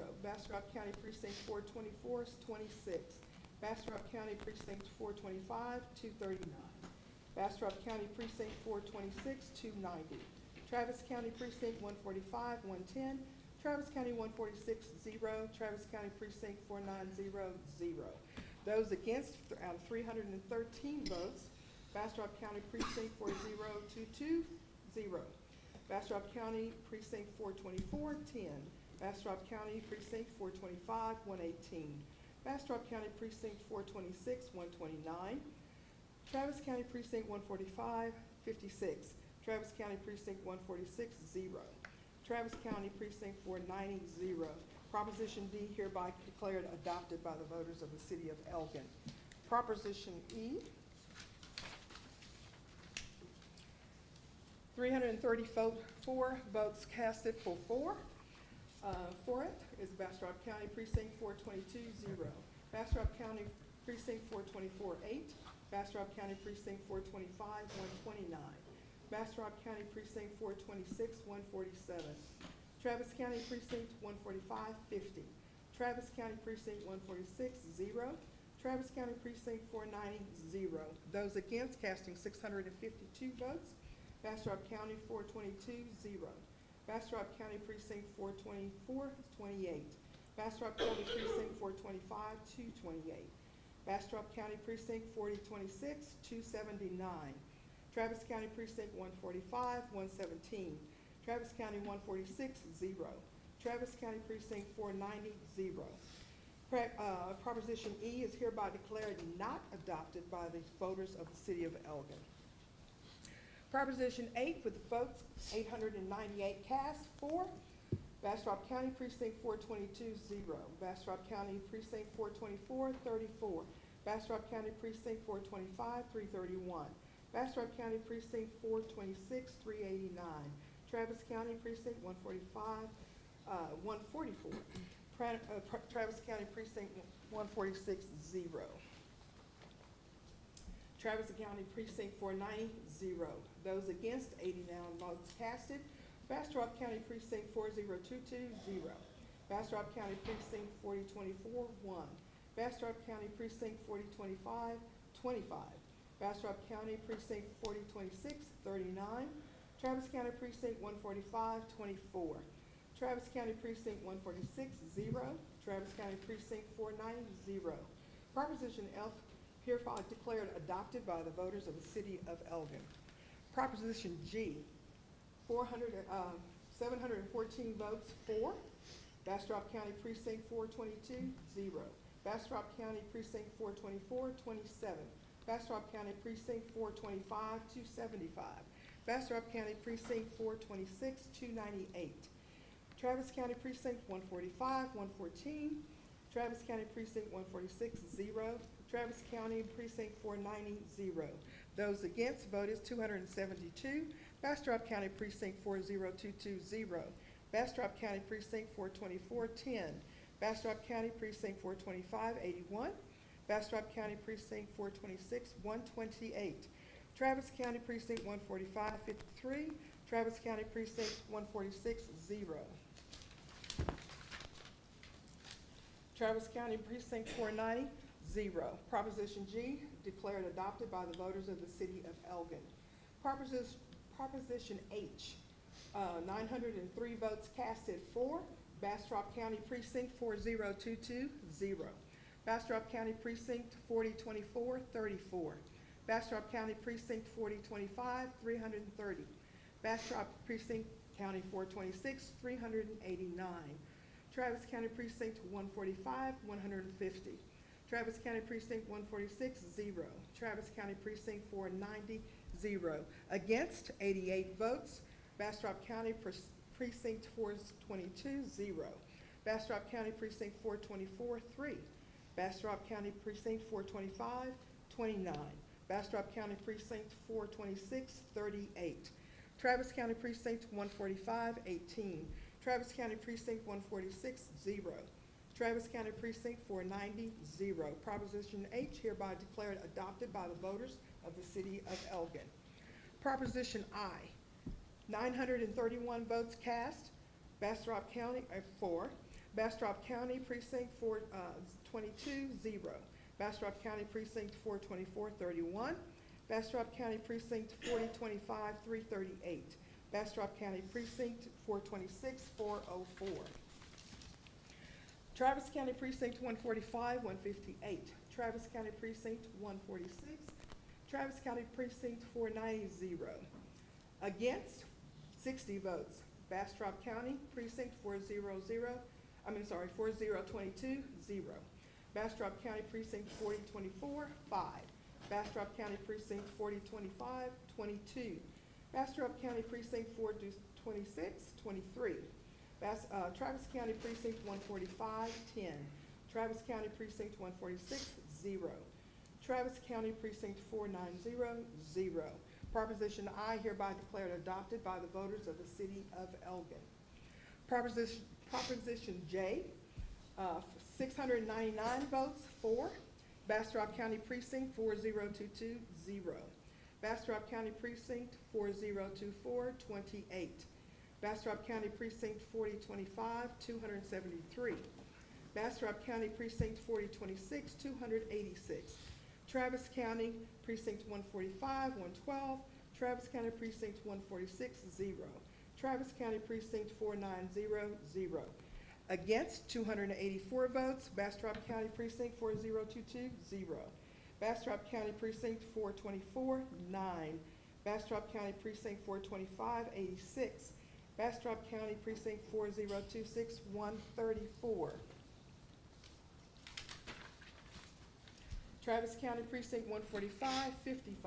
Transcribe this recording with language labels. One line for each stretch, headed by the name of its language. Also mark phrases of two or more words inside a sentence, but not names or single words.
English: Bastrop County Precinct 424-26. Bastrop County Precinct 425, 239. Bastrop County Precinct 426, 290. Travis County Precinct 145, 110. Travis County 146, 0. Travis County Precinct 490, 0. Those against, out of 313 votes, Bastrop County Precinct 4022, 0. Bastrop County Precinct 424, 10. Bastrop County Precinct 425, 118. Bastrop County Precinct 426, 129. Travis County Precinct 145, 56. Travis County Precinct 146, 0. Travis County Precinct 490, 0. Proposition D hereby declared adopted by the voters of the city of Elgin. Proposition E, 334 votes casted for it is Bastrop County Precinct 422, 0. Bastrop County Precinct 424, 8. Bastrop County Precinct 425, 129. Bastrop County Precinct 426, 147. Travis County Precinct 145, 50. Travis County Precinct 146, 0. Travis County Precinct 490, 0. Those against, casting 652 votes. Bastrop County 422, 0. Bastrop County Precinct 424, 28. Bastrop County Precinct 425, 228. Bastrop County Precinct 4026, 279. Travis County Precinct 145, 117. Travis County 146, 0. Travis County Precinct 490, 0. Proposition E is hereby declared not adopted by the voters of the city of Elgin. Proposition 8, with the votes 898 cast for, Bastrop County Precinct 422, 0. Bastrop County Precinct 424, 34. Bastrop County Precinct 425, 331. Bastrop County Precinct 426, 389. Travis County Precinct 145, 144. Travis County Precinct 146, 0. Travis County Precinct 490, 0. Those against, 89 votes casted. Bastrop County Precinct 4022, 0. Bastrop County Precinct 4024, 1. Bastrop County Precinct 4025, 25. Bastrop County Precinct 4026, 39. Travis County Precinct 145, 24. Travis County Precinct 146, 0. Travis County Precinct 490, 0. Proposition F hereby declared adopted by the voters of the city of Elgin. Proposition G, 714 votes for. Bastrop County Precinct 422, 0. Bastrop County Precinct 424, 27. Bastrop County Precinct 425, 275. Bastrop County Precinct 426, 298. Travis County Precinct 145, 114. Travis County Precinct 146, 0. Travis County Precinct 490, 0. Those against voted 272. Bastrop County Precinct 4022, 0. Bastrop County Precinct 424, 10. Bastrop County Precinct 425, 81. Bastrop County Precinct 426, 128. Travis County Precinct 145, 53. Travis County Precinct 146, 0. Travis County Precinct 490, 0. Proposition G, declared adopted by the voters of the city of Elgin. Proposition H, 903 votes casted for. Bastrop County Precinct 4022, 0. Bastrop County Precinct 4024, 34. Bastrop County Precinct 4025, 330. Bastrop Precinct County 426, 389. Travis County Precinct 145, 150. Travis County Precinct 146, 0. Travis County Precinct 490, 0. Against, 88 votes. Bastrop County Precinct 422, 0. Bastrop County Precinct 424, 3. Bastrop County Precinct 425, 29. Bastrop County Precinct 426, 38. Travis County Precinct 145, 18. Travis County Precinct 146, 0. Travis County Precinct 490, 0. Proposition H hereby declared adopted by the voters of the city of Elgin. Proposition I, 931 votes cast. Bastrop County, 4. Bastrop County Precinct 422, 0. Bastrop County Precinct 424, 31. Bastrop County Precinct 4025, 338. Bastrop County Precinct 426, 404. Travis County Precinct 145, 158. Travis County Precinct 146. Travis County Precinct 490, 0. Against, 60 votes. Bastrop County Precinct 4022, 0. Bastrop County Precinct 4024, 5. Bastrop County Precinct 4025, 22. Bastrop County Precinct 426, 23. Travis County Precinct 145, 10. Travis County Precinct 146, 0. Travis County Precinct 490, 0. Proposition I hereby declared adopted by the voters of the city of Elgin. Proposition J, 699 votes for. Bastrop County Precinct 4022, 0. Bastrop County Precinct 4024, 28. Bastrop County Precinct 4025, 273. Bastrop County Precinct 4026, 286. Travis County Precinct 145, 112. Travis County Precinct 146, 0. Travis County Precinct 490, 0. Against, 284 votes. Bastrop County Precinct 4022, 0. Bastrop County Precinct 424, 9. Bastrop County Precinct 425, 86. Bastrop County Precinct 4026, 134. Travis County Precinct 145, 55.